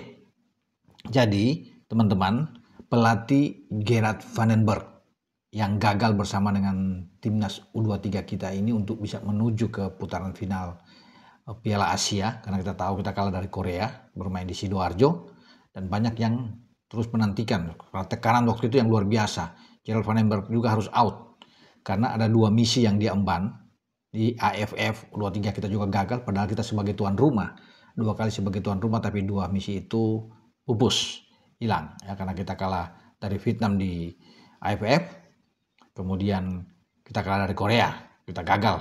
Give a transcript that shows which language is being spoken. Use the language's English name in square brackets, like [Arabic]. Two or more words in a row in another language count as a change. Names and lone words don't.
[Indonesian] Jadi teman-teman, pelatih Gerard van den Berg yang gagal bersama dengan timnas U23 kita ini untuk bisa menuju ke putaran final Piala Asia, karena kita tahu kita kalah dari Korea bermain di Sidoarjo, dan banyak yang terus menantikan karena tekanan waktu itu yang luar biasa. Gerard van den Berg juga harus out karena ada 2 misi yang dia emban. Di AFF U23 kita juga gagal, padahal kita sebagai tuan rumah 2 kali sebagai tuan rumah, tapi 2 misi itu pupus, hilang ya, karena kita kalah dari Vietnam di AFF. Kemudian kita kalah dari Korea, kita gagal.